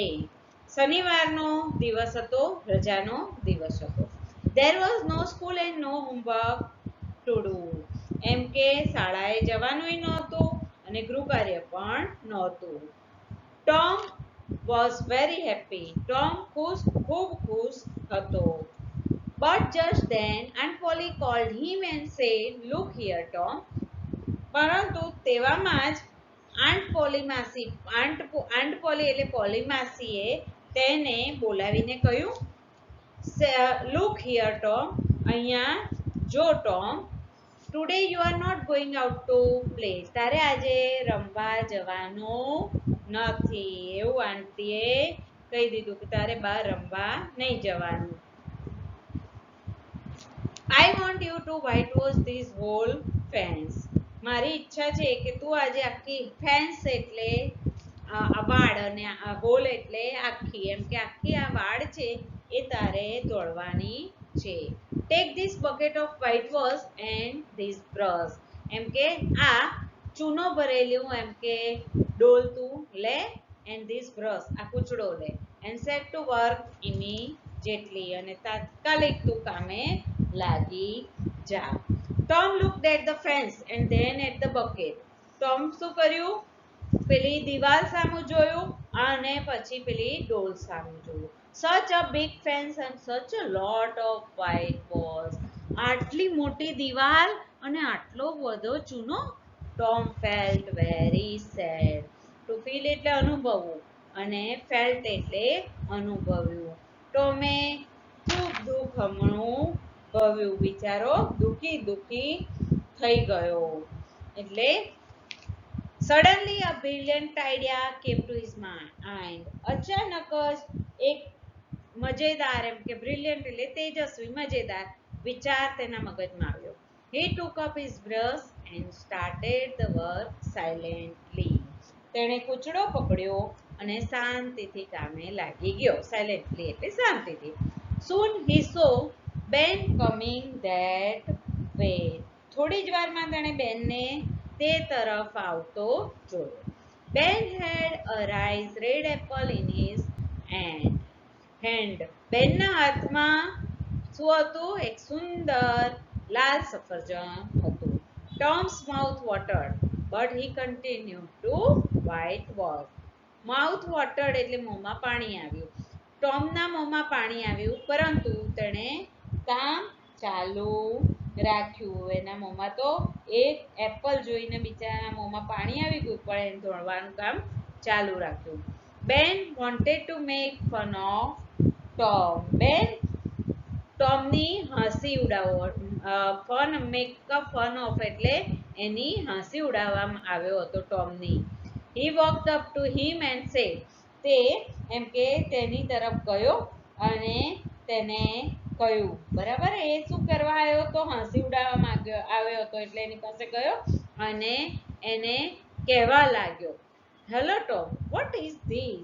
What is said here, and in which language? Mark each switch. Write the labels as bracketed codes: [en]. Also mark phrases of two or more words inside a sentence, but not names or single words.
[gu] શનિવારનો દિવસ હતો, રજાનો દિવસ હતો. [en] There was no school and no homework to do. [gu] એમ કે શાળાએ જવાનું નહોતું અને ગૃહકાર્ય પણ નહોતું. [en] Tom was very happy. [gu] ટોમ ખૂબ ખુશ હતો. [en] But just then Aunt Polly called him and said, "Look here, Tom." [gu] પરંતુ તેવામાં જ આંટ પોલી એટલે પોલી માસીએ તેને બોલાવીને કહ્યું, [en] "Look here, Tom." [gu] અહીંયા જો ટોમ, [en] "Today you are not going out to play." [gu] તારે આજે રમવા જવાનું નથી. એવું આંટીએ કહી દીધું કે તારે બહાર રમવા નહીં જવાનું. [en] I want you to whitewash this whole fence. [gu] મારી ઈચ્છા છે કે તું આજે આખી ફેન્સ એટલે વાડ અને હોલ એટલે આખી, એમ કે આખી આ વાડ છે એ તારે દોડવાની છે. [en] Take this bucket of whitewash and this brush. [gu] એમ કે આ ચૂનો ભરેલું એમ કે ડોલ તું લે, [en] and this brush [gu] આ કૂચડો લે, [en] and set to work immediately. [gu] અને તાત્કાલિક તું કામે લાગી જા. [en] Tom looked at the fence and then at the bucket. [gu] Tom શું કર્યું? પેલી દિવાલ સામું જોયું અને પછી પેલી ડોલ સામું જોયું. [en] Such a big fence and such a lot of whitewash. [gu] આટલી મોટી દિવાલ અને આટલો બધો ચૂનો. [en] Tom felt very sad. To feel [gu] એટલે અનુભવવું અને [en] felt [gu] એટલે અનુભવ્યું. ટોમે ખૂબ દુઃખ અનુભવ્યું. બિચારો દુઃખી થઈ ગયો. [en] એટલે suddenly a brilliant idea came to his mind. [gu] અચાનક જ એક મજેદાર એમ કે બ્રિલિયન્ટ એટલે તેજસ્વી મજેદાર વિચાર તેના મગજમાં આવ્યો. [en] He took up his brush and started the work silently. [gu] તેણે કૂચડો પકડ્યો અને શાંતિથી કામે લાગી ગયો. સાયલેન્ટલી એટલે શાંતિથી. [en] Soon he saw Ben coming that way. [gu] થોડી જ વારમાં તેણે બેનને તે તરફ આવતો જોયો. [en] Ben had a rice red apple in his hand. [gu] બેનના હાથમાં શું હતું? એક સુંદર લાલ સફરજન હતું. [en] Tom's mouth watered, but he continued to whitewash. Mouth watered [gu] એટલે મોંમાં પાણી આવ્યું. ટોમના મોંમાં પાણી આવ્યું, પરંતુ તેણે કામ ચાલુ રાખ્યું. એના મોંમાં તો એક એપલ જોઈને બિચારાના મોંમાં પાણી આવી ગયું, પણ એને ધોળવાનું કામ ચાલુ રાખ્યું. [en] Ben wanted to make fun of Tom. [gu] Ben ટોમની હાંસી ઉડાવો. [en] fun of [gu] એટલે એની હાંસી ઉડાવવામાં આવ્યો હતો ટોમની. [en] He walked up to him and said. [gu] તે એમ કે તેની તરફ ગયો અને તેને કહ્યું, બરાબર, એ શું કરવા આવ્યો હતો? હાંસી ઉડાવવા આવ્યો હતો, એટલે એની પાસે ગયો અને એને કહેવા લાગ્યો, [en] "Hello Tom, what is this?"